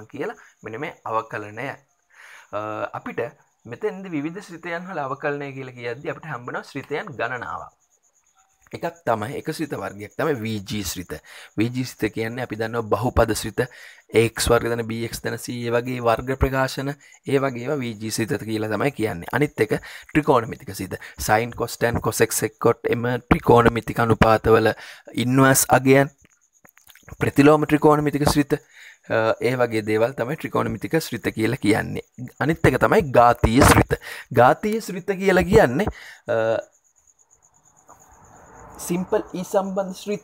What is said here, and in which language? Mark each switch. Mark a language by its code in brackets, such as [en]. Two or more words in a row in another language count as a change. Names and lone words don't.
[si] මෙන්න මේ අවකලනය අපිට මෙතෙන්ද විවිධ ශ්‍රිතයන් වල අවකලනය කියලා කියද්දී අපිට හම්බෙනවා ශ්‍රිතයන් ගණනාවක්. එකක් තමයි එක ශ්‍රිත වර්ගයක් තමයි VG ශ්‍රිත. VG ශ්‍රිත කියන්නේ අපි දන්නවා බහුපද ශ්‍රිත x වර්ග දන bx දන c ඒ වගේ වර්ග ප්‍රකාශන ඒ වගේ ඒවා VG ශ්‍රිත කියලා තමයි කියන්නේ. අනිත් එක ත්‍රිකෝණමිතික ශ්‍රිත. sin cos tan cos x sec cot එම ත්‍රිකෝණමිතික අනුපාතවල ඉන්වර්ස් අගයන් ප්‍රතිලෝම ත්‍රිකෝණමිතික ශ්‍රිත ඒ වගේ දේවල් තමයි ත්‍රිකෝණමිතික ශ්‍රිත කියලා කියන්නේ. අනිත් එක තමයි ඝාතීය ශ්‍රිත. ඝාතීය ශ්‍රිත කියලා කියන්නේ සිම්පල් ඊ සම්බන්ධ ශ්‍රිත.